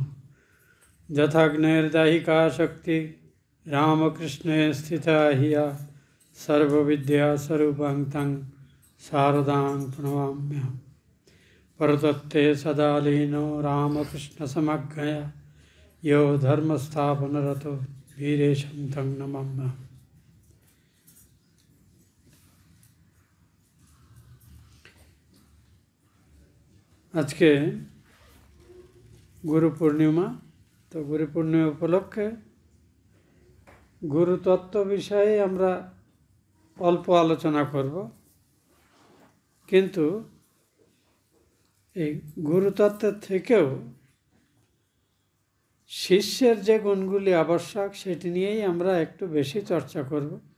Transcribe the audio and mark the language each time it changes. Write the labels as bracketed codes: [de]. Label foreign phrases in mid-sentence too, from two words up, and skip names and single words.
[sa] यथाग्नेर्दाहिका शक्ति रामकृष्णे स्थिता हिया सर्वविद्यास्वरूपं तं शारदां प्रणमाम्यहम्। परतत्ते सदा लीनो रामकृष्णसमग्रया यो धर्मस्थापनरतो वीरेशं तं नमाम्यहम्। [bn] আজকে গুরু পূর্ণিমা। তো গুরু পূর্ণিমা উপলক্ষে গুরুতত্ত্ব বিষয়ে আমরা অল্প আলোচনা করব, কিন্তু এই গুরুতত্ত্বের থেকেও শিষ্যের যে গুণগুলি আবশ্যক সেটি নিয়েই আমরা একটু বেশি চর্চা করব।